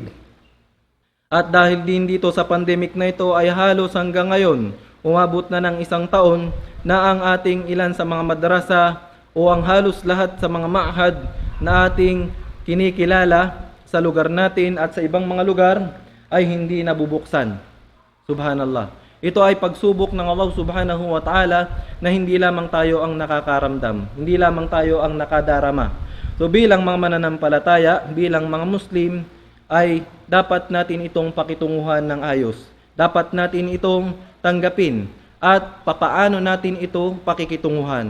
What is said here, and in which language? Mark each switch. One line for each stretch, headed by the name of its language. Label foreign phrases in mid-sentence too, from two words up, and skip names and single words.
Filipino: At dahil din dito sa pandemic na ito ay halos hanggang ngayon, umabot na ng 1 taon na ang ating ilan sa mga madrasa o ang halos lahat sa mga ma'had na ating kinikilala sa lugar natin at sa ibang mga lugar ay hindi nabubuksan. Subhanallah. Ito ay pagsubok ng Allah
Arabic: سبحانه وتعالى
Filipino: na hindi lamang tayo ang nakakaramdam, hindi lamang tayo ang nakadarama. So bilang mga mananampalataya, bilang mga Muslim, ay dapat natin itong pakitunguhan ng ayos. Dapat natin itong tanggapin. At papaano natin ito pakikitunguhan?